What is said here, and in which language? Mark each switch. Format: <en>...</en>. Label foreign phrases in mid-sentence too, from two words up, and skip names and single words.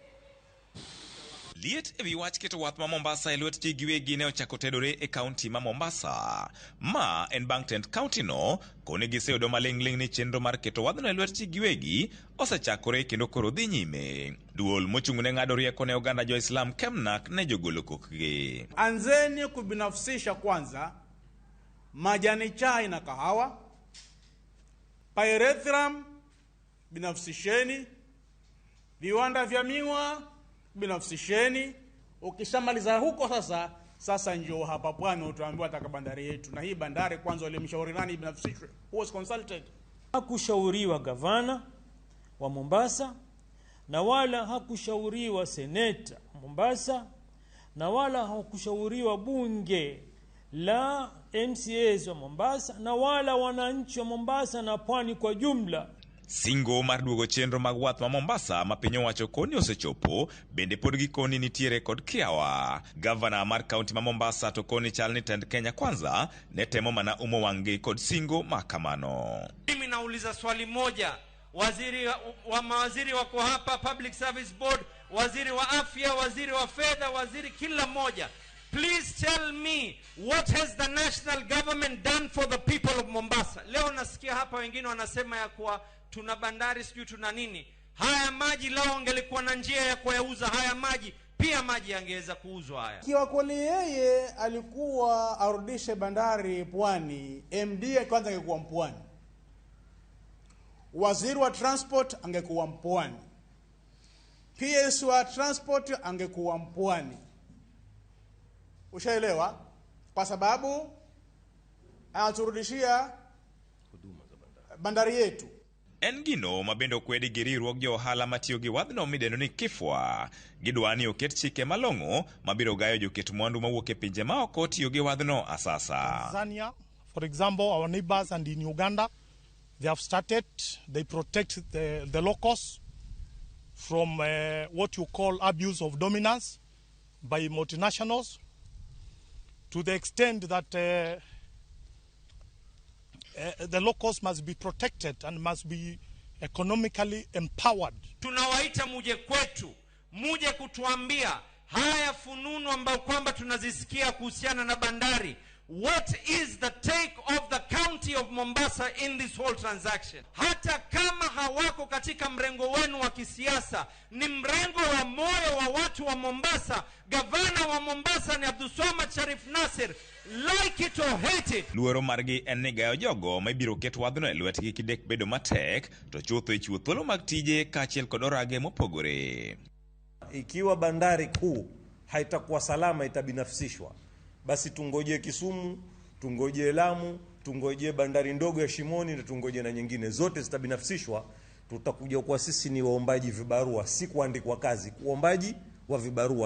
<luo>Liet ewi wach keto wath ma Mombasa e lwet ji giwegi ne ochako tedore e kaunti ma Mombasa. Ma en bang' tend kaunti no kone giseyudo maling'ling ni chenro mar keto wadhno e lwet ji giwegi osechakore kendo koro dhi nyime. Duol mochung'ne ng'ado rieko ne oganda jo-Islam Kemnak ne jogolo kokgi.</luo> <sw>Anzeni kubinafsisha kwanza majani chai na kahawa. Pyrethrum binafsisheni. Viwanda vya miwa binafsisheni. Ukishamaliza huko sasa njoo hapa pwani utaambiwa taka bandari yetu. Na hii bandari kwanza walimshauri nani binafsishwe?</sw> <en>Who was consulted?</en> <sw>Hakushauriwa gavana wa Mombasa, na wala hakushauriwa seneta Mombasa, na wala hakushauriwa bunge la MCAs wa Mombasa, na wala wananchi wa Mombasa na pwani kwa jumla.</sw> <luo>Singo mar duogo chenro mag wath ma Mombasa ma piny owacho koni osechopo bende pod gikoni nitiere kod kiawa. Gavana mar kaunti ma Mombasa to koni chal ni tend Kenya Kwanza ne temo mana umo wang'gi kod singo makamano.</luo> <sw>Mimi nauliza swali moja, mawaziri wako hapa, Public Service Board, waziri wa afya, waziri wa fedha, waziri kila moja.</sw> <en>Please tell me, what has the national government done for the people of Mombasa?</en> <sw>Leo nasikia hapa wengine wanasema ya kuwa tuna bandari sijui tuna nini. Haya maji lao angelikuwa na njia ya kuyauza haya maji, pia maji yangeweza kuuzwa haya. Kiwa kweli yeye alikuwa arudishe bandari pwani, MD kwanza angekuwa mpwani. Waziri wa transport angekuwa mpwani. PS wa transport angekuwa mpwani. Ushaelewa? Kwa sababu anaturudishia huduma za bandari yetu.</sw> <luo>En gino mabendo kwedi giriruok jo ohala matiyo gi wadhno midendo ni kifwa. Gidwani oket chike malong'o mabiro gayo joket mwandu mawuok e pinje maoko tiyo gi wadhno asasa.</luo> <en>Tanzania, for example, our neighbors, and in Uganda, they have started, they protect the locals from what you call abuse of dominance by multinationals, to the extent that the locals must be protected and must be economically empowered.</en> <sw>Tunawaita muje kwetu, muje kutuambia haya fununu ambao kwamba tunazisikia kuhusiana na bandari.</sw> <en>What is the take of the county of Mombasa in this whole transaction?</en> <sw>Hata kama hawako katika mrengo wenu wa kisiasa, ni mrengo wa moyo wa watu wa Mombasa. Gavana wa Mombasa ni Abdulswamad Sharif Nasir.</sw> <en>Like it or hate it.</en> <luo>Luoro margi en ni gayo jogo ma ibiro ket wadhno e lwetgi kidek bedo matek, to chutho ichiwo thuolo mag tije kaachiel kod orage mopogore.</luo> <sw>Ikiwa bandari kuu haitakuwa salama, itabinafsishwa, basi tungoje Kisumu, tungoje Lamu, tungoje bandari ndogo ya Shimoni, na tungoje na nyingine zote zitabinafsishwa. Tutakuja kwa sisi ni waombaji vibarua, si kuandikwa kazi, uombaji wa vibarua.</sw>